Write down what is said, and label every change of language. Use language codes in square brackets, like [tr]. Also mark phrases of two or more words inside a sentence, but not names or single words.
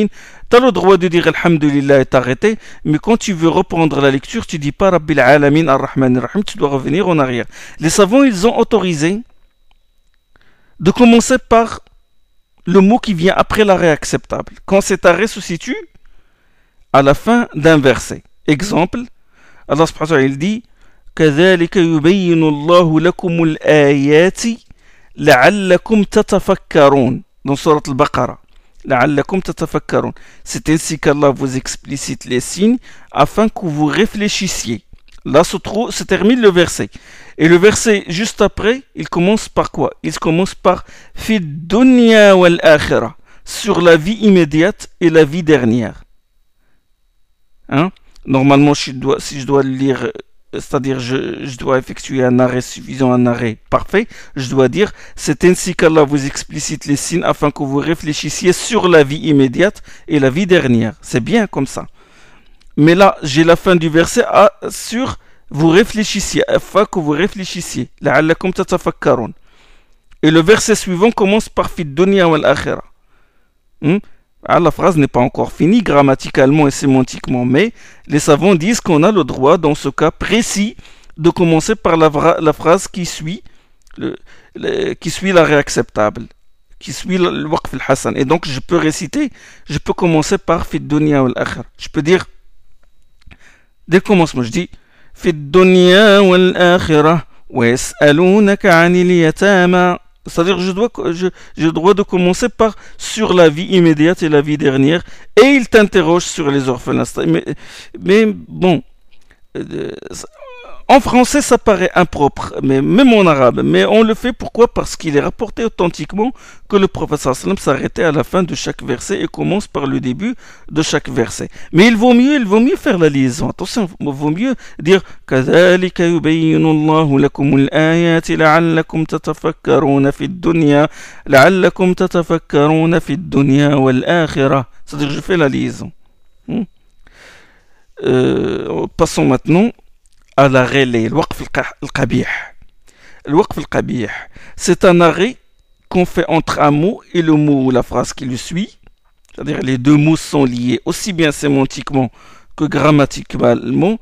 [fr] Tu as le droit de dire Alhamdulillah et t'arrêter, mais quand tu veux reprendre la lecture, tu dis pas [ar] رب العالمين الرحمن الرحيم, [fr] tu dois revenir en arrière. Les savants, ils ont autorisé de commencer par le mot qui vient après l'arrêt acceptable, quand cet arrêt se situe à la fin d'un verset. Exemple, Allah subhanahu wa ta'ala, il dit [ar] كذلك يبين الله لكم الآيات لعلكم تتفكرون [fr] dans Surat Al-Baqarah. [ar] لعلكم تتفكرون. [fr] C'est ainsi qu'Allah vous explicite les signes afin que vous réfléchissiez. Là se termine le verset. Et le verset juste après, il commence par quoi? Il commence par [ar] في الدنيا والآخرة, [fr] sur la vie immédiate et la vie dernière. Hein? Normalement, si je dois le lire, c'est-à-dire je dois effectuer un arrêt suffisant, un arrêt parfait, je dois dire c'est ainsi qu'Allah vous explicite les signes afin que vous réfléchissiez sur la vie immédiate et la vie dernière. C'est bien comme ça. Mais là, j'ai la fin du verset sur vous réfléchissiez, afin que vous réfléchissiez. [ar] لعلكم تتفكرون. [fr] Et le verset suivant commence par [ar] في الدنيا والآخرة. [fr] La phrase n'est pas encore finie grammaticalement et sémantiquement, mais les savants disent qu'on a le droit, dans ce cas précis, de commencer par la phrase qui suit l'arrêt acceptable, qui suit le [ar] الوقف الحسن. [fr] Et donc je peux commencer par [ar] في الدنيا والآخرة. [fr] Je peux dire, dès le commencement, je dis [ar] في الدنيا والآخرة ويسألونك عن اليتامى. [fr] C'est-à-dire j'ai le droit de commencer par sur la vie immédiate et la vie dernière, et il t'interroge sur les orphelins. Mais bon, en français ça paraît impropre, mais même en arabe. Mais on le fait pourquoi? Parce qu'il est rapporté authentiquement que le prophète sallam s'arrêtait à la fin de chaque verset et commence par le début de chaque verset. Mais il vaut mieux faire la liaison. Attention, il vaut mieux dire [ar] كذلك يبين الله لكم الآيات لعلكم تتفكرون في الدنيا لعلكم تتفكرون في الدنيا والآخرة. [fr] C'est-à-dire je fais la liaison. Passons maintenant à l'arrêt, le [ar] الوقف القبيح. [fr] Le [ar] الوقف القبيح, [fr] c'est un arrêt qu'on fait entre un mot et le mot ou la phrase qui le suit. C'est-à-dire les deux mots sont liés aussi bien sémantiquement que grammaticalement.